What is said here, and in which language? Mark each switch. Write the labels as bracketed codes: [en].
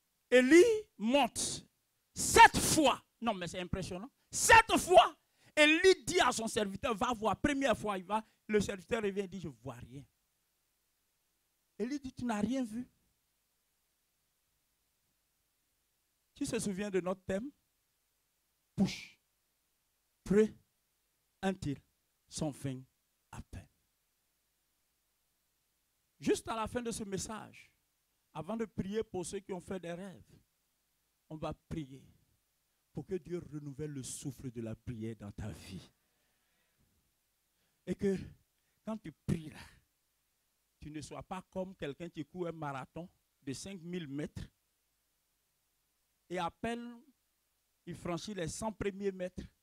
[fr] Élie monte 7 fois. Non, mais c'est impressionnant. 7 fois. Élie dit à son serviteur, va voir. Première fois, il va. Le serviteur revient et dit, je ne vois rien. Élie dit, tu n'as rien vu. Qui se souvient de notre thème? [en] Push. Pray until something happens. [fr] Juste à la fin de ce message, avant de prier pour ceux qui ont fait des rêves, on va prier pour que Dieu renouvelle le souffle de la prière dans ta vie. Et que quand tu pries là, tu ne sois pas comme quelqu'un qui court un marathon de 5000 mètres et à peine il franchit les 100 premiers mètres.